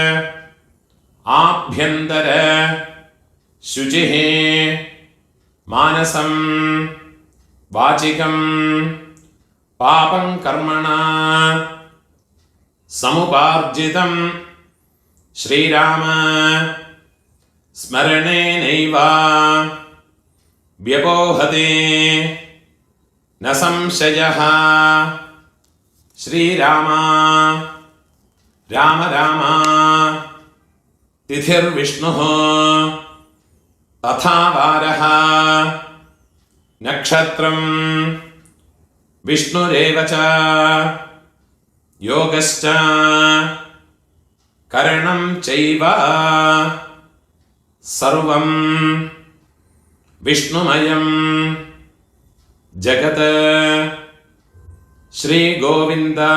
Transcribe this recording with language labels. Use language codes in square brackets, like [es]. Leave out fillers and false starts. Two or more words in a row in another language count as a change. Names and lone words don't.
[sa] आभ्यन्तर शुचिः मानसं वाचिकं पापं कर्मणा समुपार्जितं श्रीराम स्मरणेनैव व्यपोहते न संशयः. श्रीराम राम राम तिथिर्विष्णुः तथा वारः നക്ഷത്രം വിഷ്ണുരേവ ച യോഗശ്ച കരണം ചൈവ സർവം വിഷ്ണുമയം ജഗത് ശ്രീ ഗോവിന്ദ